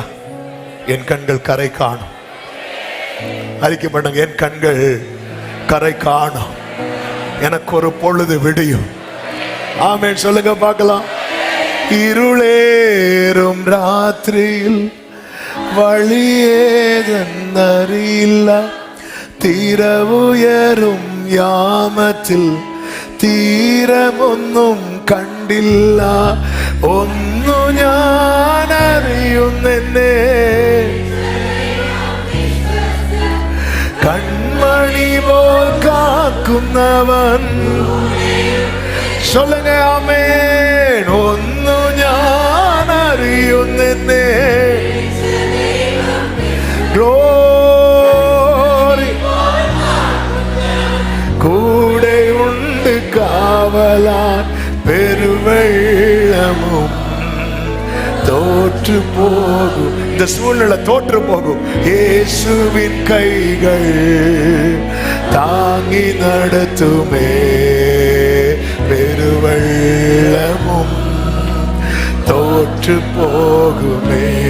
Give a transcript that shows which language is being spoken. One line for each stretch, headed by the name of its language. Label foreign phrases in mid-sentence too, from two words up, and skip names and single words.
Tamil: என் கண்கள் கரை காணும். அறிக்கை பண்ணுங்க. என் கண்கள் கரை காணும். எனக்கு ஒரு பொழுது விடியும். ஆமென் சொல்லுங்க பார்க்கலாம். இருளேறும் ராத்திரியில்
Malayalam: വഴിയേതെന്നറിയില്ല തീരവുയരും യാമത്തിൽ തീരമൊന്നും കണ്ടില്ല ഒന്നു ഞാൻ അറിയുന്നെന്നെ കൺമണി പോൽ കാക്കുന്നവൻ
Tamil: சொல்லுங்க ஆமென்.
Malayalam: ഒന്നു ഞാൻ അറിയുന്നെന്നെ ഗ്ലോറി കൂടെ ഉണ്ട് കാവലാൻ പെരുവെള്ളമും
Tamil: தோற்று போகும். இந்த சூழ்நிலை தோற்று போகும். இயேசுவின் கைகள் தாங்கி நடத்துமே பெரு பெருவெள்ளமும் தோற்று போகுமே.